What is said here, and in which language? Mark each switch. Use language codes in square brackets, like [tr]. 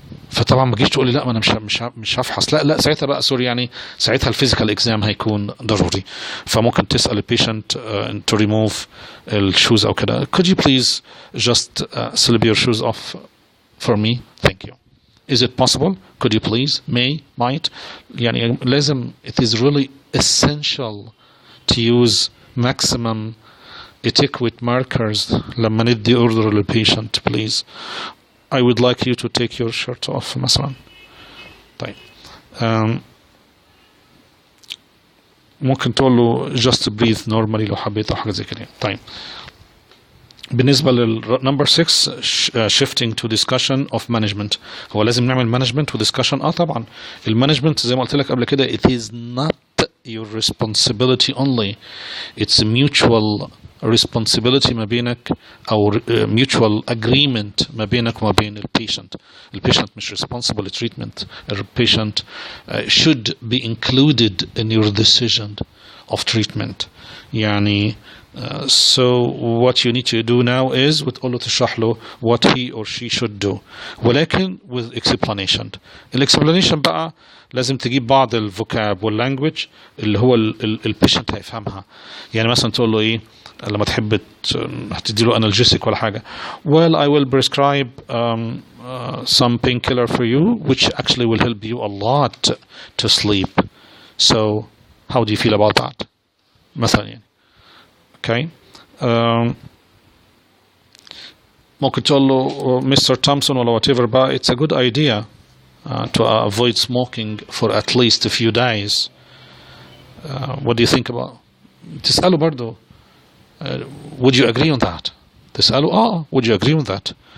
[ar] فطبعا ما تجيش تقول لي لا ما انا مش هفحص، لا ساعتها بقى سوري يعني، ساعتها الفيزيكال اكزام هيكون ضروري. فممكن تسال البيشنت [en] to remove [ar] الشوز او كده. [en] could you please just slip your shoes off for me, thank you. is it possible, could you please, might [ar] يعني لازم [en] it is really essential to use maximum adequate markers [ar] لما ندي [en] order [ar] للبيشنت [en] please I would like you to take your shirt off [ar] مثلا. طيب ممكن تقول له [en] just breathe normally [ar] لو حبيت او حاجه زي كده. طيب بالنسبه للنمبر 6 [en] shifting to discussion of management، [ar] هو لازم نعمل management و discussion. طبعا المانجمنت زي ما قلت لك قبل كده [en] it is not your responsibility only, it's a mutual responsibility [ar] ما بينك او [en] mutual agreement [ar] ما بينك وما بين البيشنت. البيشنت مش [en] responsible treatment، البيشنت should be included in your decision of treatment [ar] يعني. [en] So what you need to do now is [ar] وتقول له تشرح له [en] what he or she should do، [ar] ولكن [en] with explanation. [ar] explanation بقى لازم تجيب بعض الفوكاب واللانجوج اللي هو البيشنت هيفهمها. يعني مثلا تقول له ايه لما تحب هتدي له analgesic ولا حاجه، [en] well I will prescribe some painkiller for you which actually will help you a lot to sleep, so how do you feel about that [ar] مثلا يعني. okay ممكن تقول له Mr. [en] Thompson [ar] ولا [en] whatever بقى it's a good idea to avoid smoking for at least a few days, what do you think about. [ar] تسأله برضو [en] would you agree on that، [ar] تسأله [en] would you agree on that.